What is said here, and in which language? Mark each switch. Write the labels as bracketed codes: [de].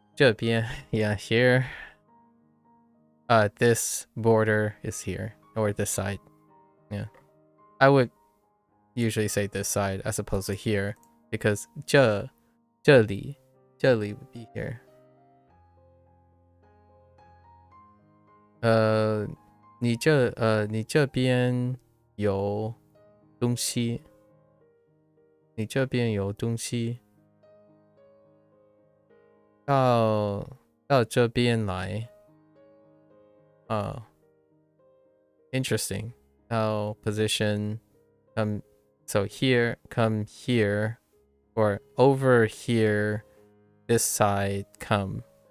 [en] 这边 yeah, here. This border is here, or this side. Yeah, I would usually say this side as opposed to here because 这里 would be here. [zh] 你这边有东西，你这边有东西，到这边来。 [en] Interesting. How position so here, come here, or over here, this side come.